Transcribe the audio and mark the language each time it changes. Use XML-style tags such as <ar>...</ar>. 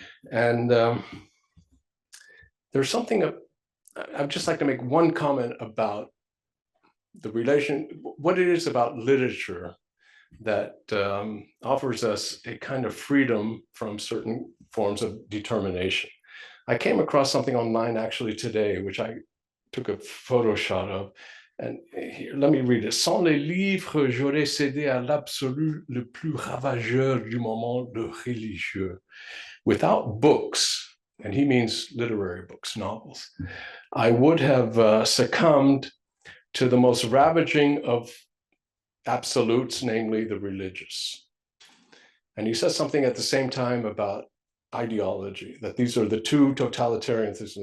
<en>And there's something, I'd just like to make one comment about the what it is about literature that offers us a kind of freedom from certain forms of determination. I came across something online actually today, which I took a photo shot of. And here, let me read it.</en> <fr>Sans les livres, j'aurais cédé à l'absolu le plus ravageur du moment, le religieux.</fr> <en>Without books, and he means literary books, novels, I would have succumbed to the most ravaging of absolutes, namely the religious. And he says something at the same time about ideology, that these are the two totalitarians.</en>